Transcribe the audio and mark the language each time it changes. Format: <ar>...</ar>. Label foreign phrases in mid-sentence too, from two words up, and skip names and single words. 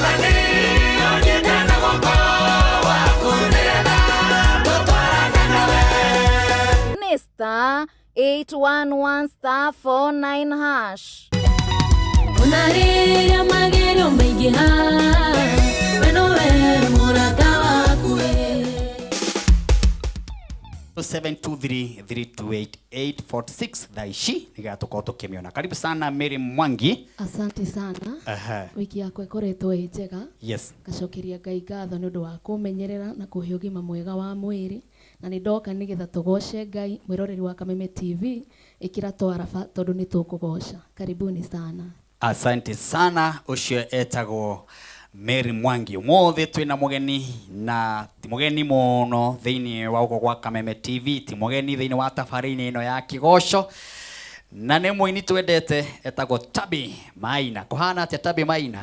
<en>Ni star 811 star 49 hash.</en> <ki>Unaria magero mengi ha weno we murata waku 0723328846 thaici nigatukorwo tukimiona.</ki> <sw>Karibu sana Mary Mwangi. Asante sana.</sw> <ki>Wiki yako ikoretwo ĩ njega.</ki> <en>Yes.</en> <ki>Gacokeria Ngai ngatho nĩ ũndũ wa kũmenyerera na kũhe ũgima mwega wa mwĩrĩ na nĩ ndoka nĩgetha tũgoce Ngai. Mwĩroreri wa Kameme TV ĩkĩra twaraba tondũ nĩ tũkũgoca.</ki> <sw>Karibuni sana. Asante sana.</sw> <ki>Ucio etagwo Mary Mwangi. Umuthi twina mugeni na ti mugeni muno thiini wa ugo gwa Kameme TV, ti mugeni thiini wa tafarini ino ya kigoco na nĩ muini twendete etagwo Tabi Maina. Kuhana atia Tabi Maina?</ki>